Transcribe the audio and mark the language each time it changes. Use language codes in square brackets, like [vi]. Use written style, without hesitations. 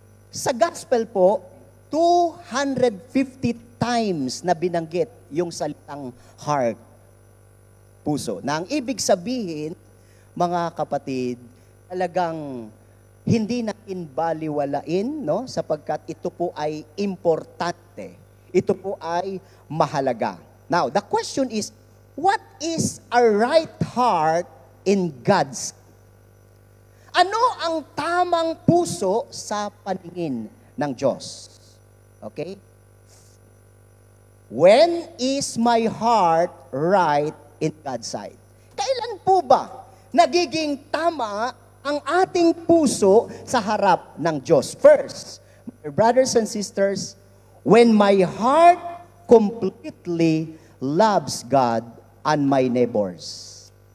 [tl] Sa gospel po, 250 times na binanggit yung salitang heart, puso. Na ang ibig sabihin, mga kapatid, talagang hindi natin baliwalain, no? Sapagkat ito po ay importante. Ito po ay mahalaga. [en] Now, the question is, what is a right heart in God's? [tl] Ano ang tamang puso sa paningin ng Diyos? Okay? [en] When is my heart right in God's sight? [tl] Kailan po ba nagiging tama ang ating puso sa harap ng Diyos? [en] First, my brothers and sisters, when my heart completely loves God and my neighbors.